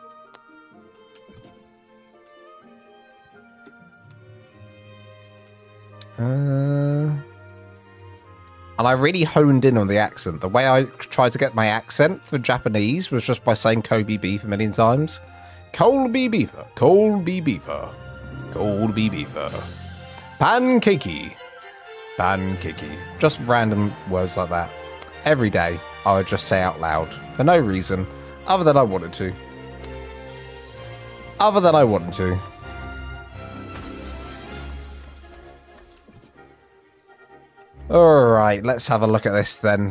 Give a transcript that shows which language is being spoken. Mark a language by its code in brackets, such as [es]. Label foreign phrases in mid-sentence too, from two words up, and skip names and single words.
[en] And I really honed in on the accent. The way I tried to get my accent for Japanese was just by saying Kobe beef a million times. Colby beefer, Colby beefer, Colby beefer. Pancakey, pancakey. Just random words like that. Every day, I would just say out loud for no reason other than I wanted to. Alright, let's have a look at this then.